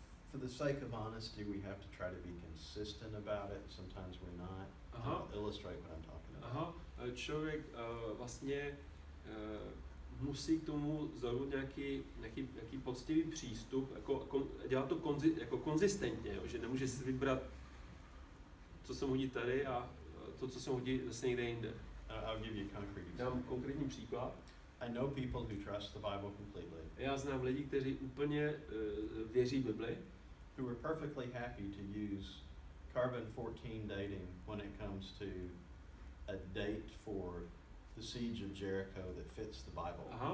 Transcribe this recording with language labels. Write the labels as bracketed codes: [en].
[en] For the sake of honesty, we have to try to be consistent about it. Sometimes we're not. I'll illustrate what I'm talking about. [cs] Člověk vlastně musí k tomu zaujmout nějaký poctivý přístup, dělat to konzistentně, jo, že nemůže si vybrat, co se mu hodí tady a to, co se mu hodí zase někde jinde. [en] I'll give you a concrete example. [cs] Dám konkrétní příklad. [en] I know people who trust the Bible completely. [cs] Já znám lidi, kteří úplně věří Bibli. [en] Who are perfectly happy to use carbon-14 dating when it comes to a date for the siege of Jericho that fits the Bible.